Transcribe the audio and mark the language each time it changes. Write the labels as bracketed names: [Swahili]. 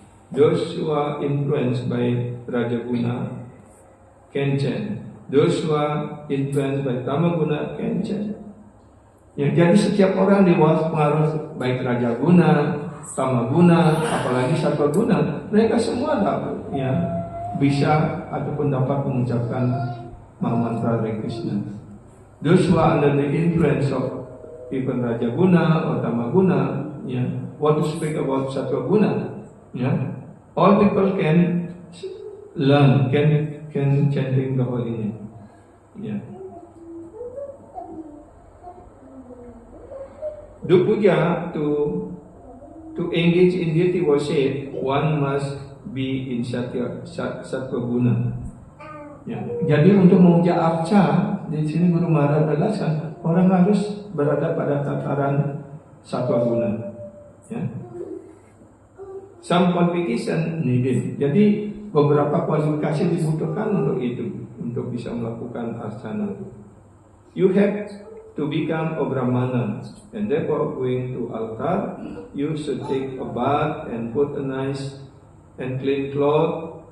[English] Those who are influenced by Rajaguna can chant. Those who are influenced by Tamaguna can chant. [Indonesian] Ya, jadi setiap orang di bawah pengaruh baik Rajaguna, Tamaguna, apalagi Sattwaguna, mereka semua dapat ya bisa ataupun dapat mengucapkan mantra Hare Krishna. [English] Those who are under the influence of even Rajaguna or Tamaguna, ya, what to speak about Sattwaguna, ya, all people can learn, can chanting the holy name. Yeah. Do puja to engage in deity worship, one must be in Sattva Guna. Ya. [Indonesian] Jadi untuk memuja arca, di sini Guru Maharaj jelaskan orang harus berada pada tataran Sattva Guna. Ya. [English] Some qualification needed. [Indonesian] Jadi beberapa kualifikasi dibutuhkan untuk itu, untuk bisa melakukan archana. [English] You have to become a Brahmana, and therefore going to altar, you should take a bath and put a nice and clean cloth.